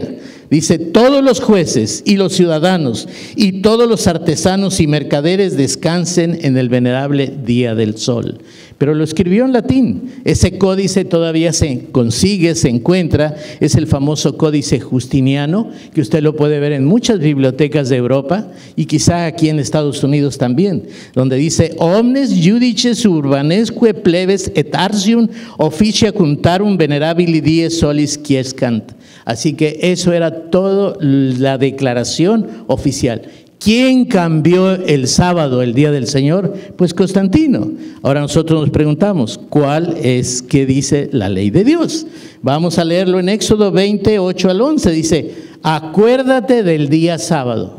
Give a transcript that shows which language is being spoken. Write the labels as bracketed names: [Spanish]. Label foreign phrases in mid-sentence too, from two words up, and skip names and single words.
[Spanish] Dice, todos los jueces y los ciudadanos y todos los artesanos y mercaderes descansen en el venerable día del sol. Pero lo escribió en latín. Ese códice todavía se consigue, se encuentra. Es el famoso Códice Justiniano, que usted lo puede ver en muchas bibliotecas de Europa y quizá aquí en Estados Unidos también, donde dice, [Latin] omnes judices urbanesque plebes et artium officia cuntarum venerabili dies solis quiescant. [Spanish] Así que eso era todo la declaración oficial. ¿Quién cambió el sábado, el día del Señor? Pues Constantino. Ahora nosotros nos preguntamos, ¿qué dice la ley de Dios? Vamos a leerlo en Éxodo 20, 8 al 11. Dice, acuérdate del día sábado.